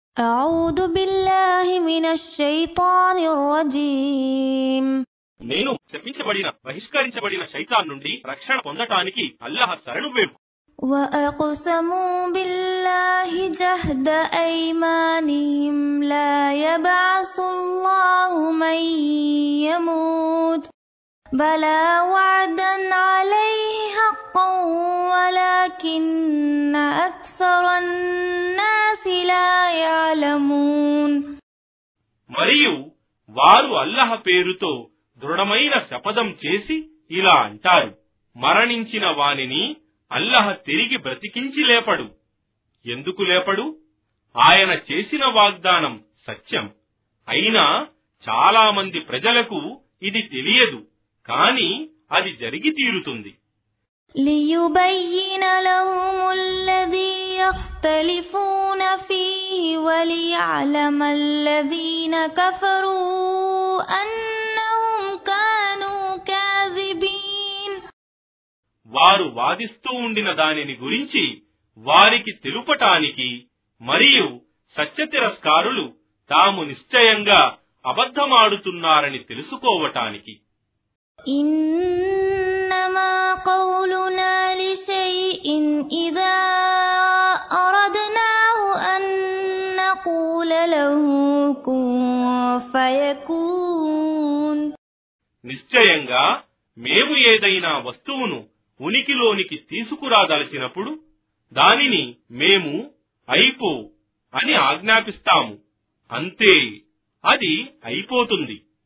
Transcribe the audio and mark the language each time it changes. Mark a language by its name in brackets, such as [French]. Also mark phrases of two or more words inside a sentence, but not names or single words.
[Arabic] أعوذ بالله من الشيطان الرجيم [Telugu] నేను శపించబడిన బహిష్కరించబడిన శైతాన్ నుండి రక్షణ పొందటానికి అల్లాహ్ శరణు వేడు. [Arabic] وأقسموا بالله جهد أيمانهم لا يبعث الله من يموت بلى وعدا عليه حقا ولكن أكثر الناس لا يعلمون. [Telugu] మరియు వారు అల్లాహ్ పేరుతో దృఢమైన శపథం చేసి ఇలా అంటారు, మరణించిన వానిని అల్లాహ్ తిరిగి బ్రతికించి లేపడు. ఎందుకు లేపడు? ఆయన చేసిన వాగ్దానం సత్యం. అయినా చాలా మంది ప్రజలకు ఇది తెలియదు, కాని అది జరిగి తీరుతుంది. [Arabic] ليبين لهم الذي يختلفون فيه وليعلم الذين كفروا أنهم كانوا كاذبين. [Telugu] వారు వాదిస్తూ ఉండిన దానిని గురించి వారికి తెలుపటానికి మరియు సత్యతిరస్కారులు తాము నిశ్చయంగా అబద్ధమాడుతున్నారని తెలుసుకోవటానికి. [Arabic] إنما قولنا لشيء إذا أردناه أن نقول له كن فيكون. [Telugu] నిశ్చయంగా మేము ఏదైనా వస్తువును ఉనికిలోనికి తీసుకురాదలచినప్పుడు దానిని మేము అయిపో అని ఆజ్ఞాపిస్తాము, అంతే, అది అయిపోతుంది.